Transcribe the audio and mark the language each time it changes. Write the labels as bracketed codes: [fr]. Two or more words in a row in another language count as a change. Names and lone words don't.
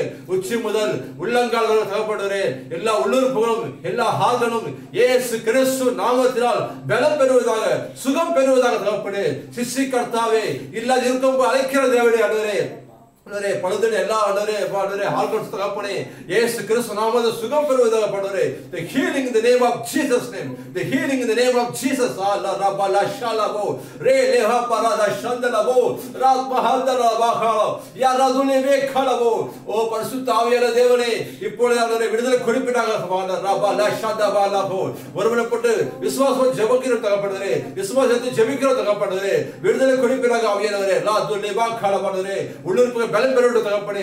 [ta] உச்சி முதல் உள்ளங்கால் வரை தகப்படுவரே எல்லா உள்ளுறுப்புகளும் எல்லா ஆர்கனும் இயேசு கிறிஸ்து நாமத்தினால் பலம் பெறுவதாக சுகம் பெறுவதாக தகப்படு. சிசி கர்த்தாவே இல்லாத இருக்கும் அழைக்கிற தேவனே ஆண்டவரே பழுதனை எல்லா ஆர்கன்ஸ் தகப்பனே இயேசு கிறிஸ்து நாமத்தில் சுகம் பெறுவதாக பாடுவரே. [en] The healing in the name of Jesus name. The healing in the name of Jesus. Allah rabba la shalabo re leha parada shandalabo rat mahadala bahalo ya radule ve khalabo. [ta] ஓ பரிசுத்த ஆவியான தேவனே இப்பொழுது அவரை விடுதலை கொடுப்பிட்டாங்க. rabba la shadabalaho ஒருவனப்பட்டு விசுவாசம் ஜெபிக்கிற தகப்படுவரே விசுவாசத்தை ஜெபிக்கிற தகப்படுவரே விடுதலை கொடுப்பிட்டாங்க ஆவியானவரே. லா துலே பா கலப்படுவரே உள்ளுறுப்பு பலம் பெறுவது தகப்பனே.